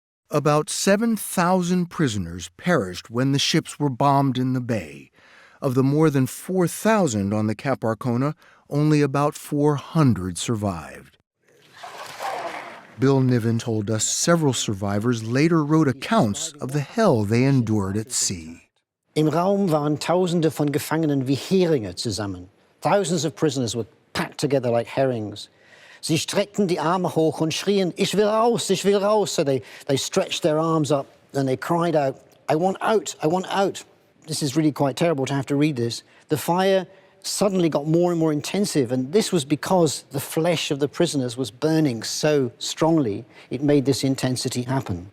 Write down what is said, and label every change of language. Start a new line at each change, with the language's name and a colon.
English: About 7,000 prisoners perished when the ships were bombed in the bay. Of the more than 4,000 on the Cap Arcona, only about 400 survived. Bill Niven told us several survivors later wrote accounts of the hell they endured at sea.
German: Im Raum waren Tausende von Gefangenen wie Heringe zusammen.
English: Thousands of prisoners were packed together like herrings.
German: Sie streckten die Arme hoch und schrien, ich will raus, ich will raus.
English: So they stretched their arms up and they cried out, I want out, I want out. This is really quite terrible to have to read this. The fire suddenly got more and more intensive, and this was because the flesh of the prisoners was burning so strongly, it made this intensity happen.